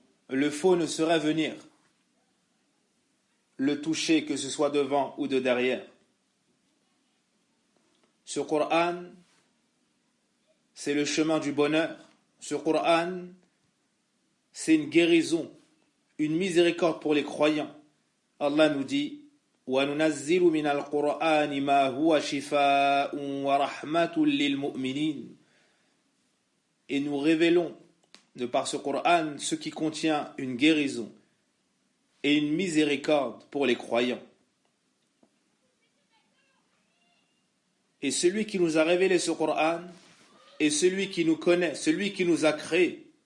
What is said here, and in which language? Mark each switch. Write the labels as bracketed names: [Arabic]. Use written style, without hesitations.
[French] Le faux ne saurait venir le toucher, que ce soit devant ou de derrière. Ce Coran, c'est le chemin du bonheur. Ce Coran, c'est une guérison, une miséricorde pour les croyants. Allah nous dit [Arabic] وَنُنَزِّلُ مِنَ الْقُرْآنِ مَا هُوَ شِفَاءٌ وَرَحْمَةٌ لِلْمُؤْمِنِينَ. [French] Et nous révélons de par ce Coran ce qui contient une guérison et une miséricorde pour les croyants. Et celui qui nous a révélé ce Coran est celui qui nous connaît, celui qui nous a créés.